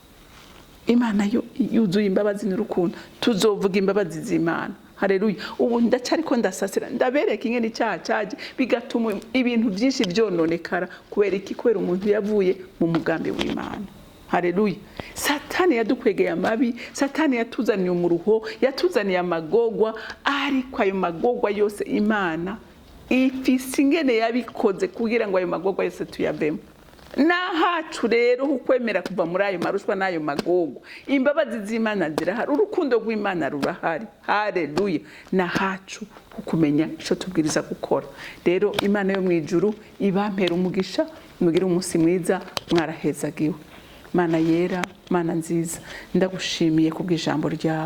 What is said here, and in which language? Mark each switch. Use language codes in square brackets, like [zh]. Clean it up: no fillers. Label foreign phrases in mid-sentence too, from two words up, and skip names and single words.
[rn] Imana yo yuzuye imbabazi n'urukundo, tuzovuga imbabazi z'Imana. Haleluya. Ubu ndacariko ndasasira ndabereka ingene icyaha cyaje bigatuma ibintu byinshi byononekara. Kubera iki? Kubera umuntu yavuye mu mugambi w'Imana. Haleluya. Satani yadukwegeye amabi, Satani yatuzaniye umuruho, yatuzaniye amagogwa, ariko ayo magogwa yose Imana ifise ingene yabikoze kugira ngo ayo magogwa yose tuyavemo. Nahacu rero ukwemera kuva muri ayo marushwa n'ayo magogwa, imbabazi z'Imana zirahari, urukundo rw'Imana rurahari. Haleluya. Nahacu ukumenya icyo tubwiriza gukora. Rero Imana yo mu ijuru ibampera umugisha, mugire umunsi mwiza, mwarahezagiwe. Mana yera, Mana nziza, ndagushimiye kubw'ijambo ryawe.